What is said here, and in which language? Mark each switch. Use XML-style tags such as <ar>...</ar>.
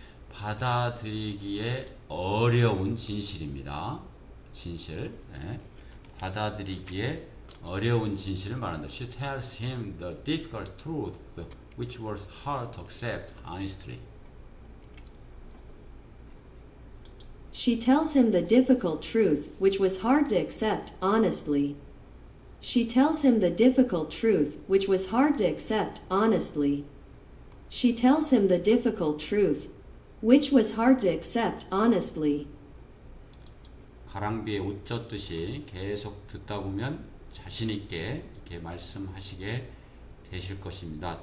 <ko>받아들이기에 어려운 진실입니다. 진실. 네. 받아들이기에 어려운 진실을 말한다.</ko> <en>She tells him the difficult truth which was hard to accept honestly. She tells him the difficult truth, which was hard to accept honestly. She tells him the difficult truth, which was hard to accept honestly. She tells him the difficult truth, which was hard to accept honestly.</en> <ko>가랑비에 옷 젖듯이 계속 듣다 보면 자신 있게 이렇게 말씀하시게 되실 것입니다.</ko>